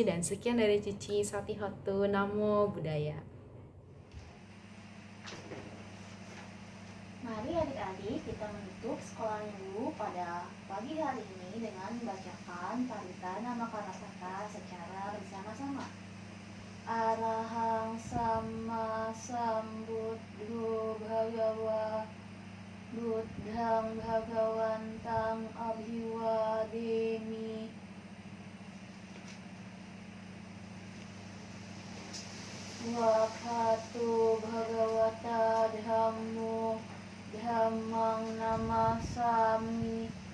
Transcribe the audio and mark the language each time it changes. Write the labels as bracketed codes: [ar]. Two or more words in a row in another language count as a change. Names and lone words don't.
[id] Dan sekian dari Cici, [pi] Sotihotu, Namo Buddhaya. [id] Mari adik-adik kita menutup sekolah minggu pada pagi hari ini dengan membacakan parita nama Karasaka secara bersama-sama. [pi] Arahang sama sambuddho bhagawa buddhang bhagawantang abhiwademi. Wakatu bhagawata dhammo dhammang namasami.